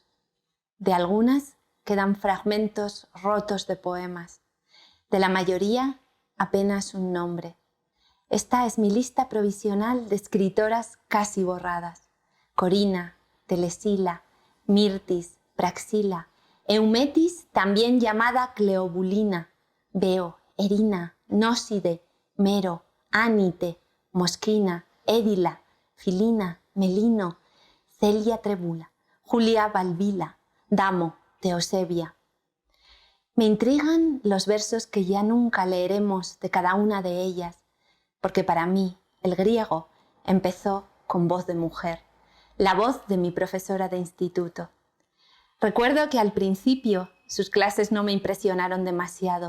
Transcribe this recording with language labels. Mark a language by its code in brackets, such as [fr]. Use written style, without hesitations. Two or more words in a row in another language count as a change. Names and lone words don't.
[es] De algunas quedan fragmentos rotos de poemas. De la mayoría, apenas un nombre. Esta es mi lista provisional de escritoras casi borradas. Corina, Telesila, Mirtis, Praxila, Eumetis, también llamada Cleobulina, Beo, Erina, Nóside, Mero, Ánite, Mosquina, Édila, Filina, Melino, Celia Trebula, Julia Balbila, Damo, Teosebia. Me intrigan los versos que ya nunca leeremos de cada una de ellas, porque para mí el griego empezó con voz de mujer, la voz de mi profesora de instituto. Recuerdo que al principio sus clases no me impresionaron demasiado.